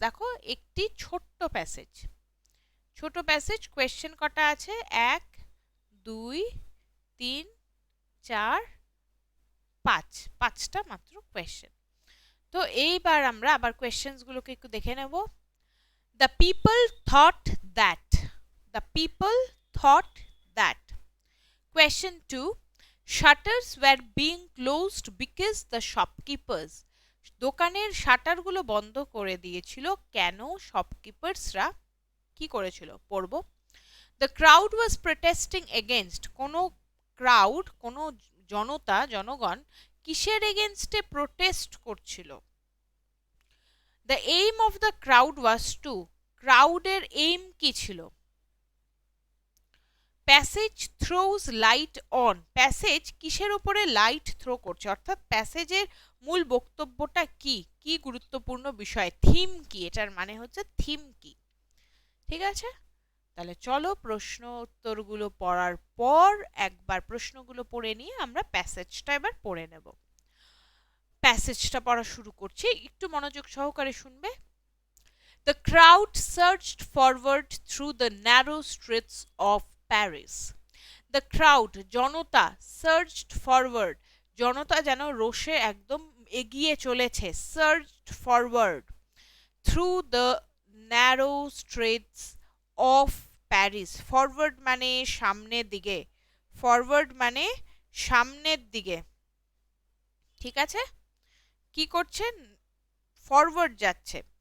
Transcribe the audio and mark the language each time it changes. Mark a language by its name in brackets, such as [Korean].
[Bangla] দেখো, একটি ছোট্ট প্যাসেজ, ছোট প্যাসেজ। কোয়েশ্চেন কটা আছে? 1 2 3 4 5, 5টা মাত্র কোয়েশ্চেন। তো এইবার আমরা আবার কোয়েশ্চেনসগুলোকে একটু দেখে নেব। [English] The people thought that. The people thought that. Question 2. Shutters were being closed because the shopkeepers. [Bangla] দোকানের শাটারগুলো বন্ধ করে দিয়েছিল কেন? শপকিপার্সরা কি করেছিল? পড়ব। [English] The crowd was protesting against. [Bangla] কোনো ক্রাউড, কোনো জনগণ কিসের এগেনস্টে প্রোটেস্ট করছিল? [English] The aim of the crowd was to. [Bangla] ক্রাউডের aim কি ছিল? [English] Passage throws light on. [Bangla] Passage কিসের উপরে লাইট থ্রো করছে, অর্থাৎ প্যাসেজের মূল বক্তব্যটা কি, কি গুরুত্বপূর্ণ বিষয়, থিম কি, এটার মানে হচ্ছে থিম কি। ঠিক আছে, তাহলে চলো প্রশ্ন উত্তরগুলো পড়ার পর একবার প্রশ্নগুলো পড়ে নিয়ে আমরা প্যাসেজটা এবার পড়ে নেব। প্যাসেজটা পড়া শুরু করছি, একটু মনোযোগ সহকারে শুনবে। [English] The crowd surged forward through the narrow streets of Paris. The crowd, [Bangla] Janata, [English] surged forward, [Bangla] জনতা যেন রোষে একদম এগিয়ে চলেছে, [English] surged forward through the narrow streets of Paris. [Bangla] Forward মানে সামনের দিকে, ফরওয়ার্ড মানে সামনের দিকে। ঠিক আছে, কি করছেন? ফরওয়ার্ড যাচ্ছে।